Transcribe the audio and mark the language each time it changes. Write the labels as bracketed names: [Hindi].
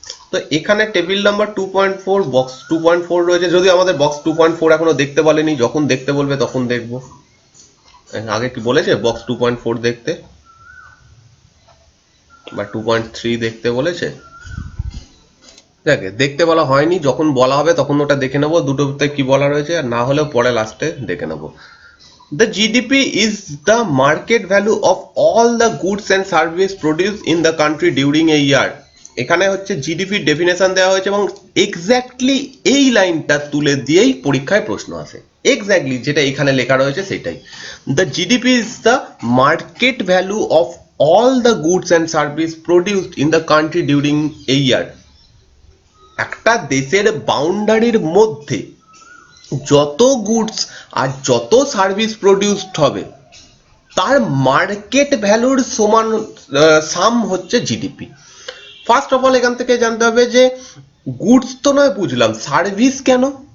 [Bangla] তো এখানে table number 2.4 box 2.4 রয়েছে, যদি আমাদের বক্স 2.4 এখনো দেখতে বলেনি, যখন দেখতে বলবে তখন দেখবো। আগে কি বলেছে বক্স 2.4 দেখতে, বা 2.3 দেখতে বলেছে? দেখতে বলা হয়নি, যখন বলা হবে তখন ওটা দেখে নেবো দুটোতে কি বলা রয়েছে, আর না হলেও পরে লাস্টে দেখে নেবো। [English] The GDP is the market value of all the goods and service produced in the country during a year। [Bangla] এখানে হচ্ছে জিডিপির ডেফিনেশন দেওয়া হয়েছে, এবং এক্স্যাক্টলি এই লাইনটা তুলে দিয়েই পরীক্ষায় প্রশ্ন আসে। এক্স্যাক্টলি যেটা এখানে লেখা রয়েছে সেটাই। [English] The GDP is the market value of all the goods and service produced in the country during a year। [Bangla] একটা দেশের বাউন্ডারির মধ্যে যত গুডস আর যত সার্ভিস প্রডিউসড হবে, তার মার্কেট ভ্যালুর সমান সাম হচ্ছে জিডিপি। [English] first of all [Bangla] এখান থেকে জানতে হবে যে গুডস তো নয় বুঝলাম, সার্ভিস কেন?